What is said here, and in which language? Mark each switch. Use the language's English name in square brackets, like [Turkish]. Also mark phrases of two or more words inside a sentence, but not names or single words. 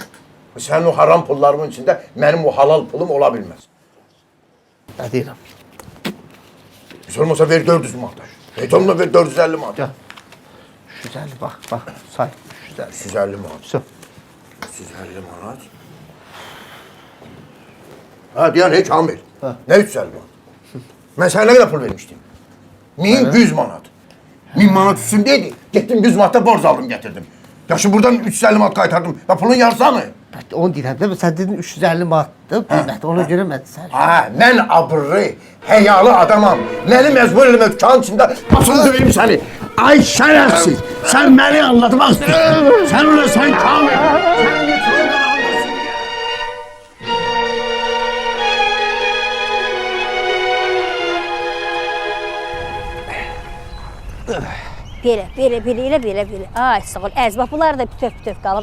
[Azerbaijani] Sənin o haram pullarımın içində mənim o halal pulum ola bilməz. Nə deyirəm? Heç olmasa ver 400 manat. Heç olmasa ver 450 manat. Gəl. 350, bax, say. 350 manat. Söz. 350 manat. [Turkish] Ha diyen hiç Amil. Ne 350 manat? Ben sana ne kadar pul vermiştim? 1100 manat. 1000 manat üstündeydi. Gittim 100 manata borç aldım getirdim. Ya şimdi buradan 350 manat kaytardım. Ya pulun yarısı mı? [Azerbaijani] Onu deyirəm də, sən dedin 350 manatdır, qiyməti. Ona görə mən sən... [Turkish] Ha, ben abırlı, heyalı adamam. Beni mecbur elime dükkanın içinde basını döveyim seni. Ay şerefsiz. Sen beni anlatmak istiyorsun. Sen öyle sen Kamil. [Azerbaijani] Belə. Ay, sağ ol. Əz, bax, bunlar da bütöv qalıb.